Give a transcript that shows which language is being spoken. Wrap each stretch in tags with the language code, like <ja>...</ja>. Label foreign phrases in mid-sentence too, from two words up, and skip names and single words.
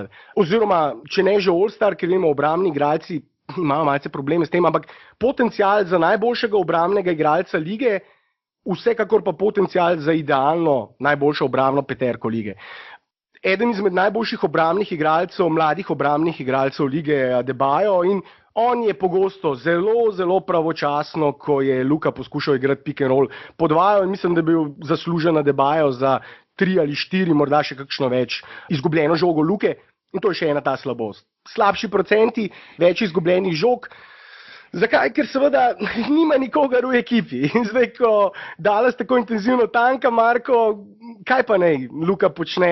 <sl>Oziroma, če ne že all-star, ker vemo, obrambni igralci imajo malce probleme s tem, ampak potencial za najboljšega obrambnega igralca lige, vsekakor pa potencial za idealno najboljšo obrambno peterko lige. Eden izmed najboljših obrambnih igralcev, mladih obrambnih igralcev lige je Adebayo in on je pogosto zelo pravočasno, ko je Luka poskušal igrati</sl> <en>pick and roll,</en> <sl>podvajal in mislim, da je bil zaslužen Adebayo za 3 ali 4, morda še kakšno več izgubljeno žogo Luke in to je še ena ta slabost. Slabši procenti, več izgubljenih žog. Zakaj? Ker seveda nima nikogar v ekipi. In zdaj, ko Dallas tako intenzivno tanka, Marko, kaj pa naj Luka počne?</sl>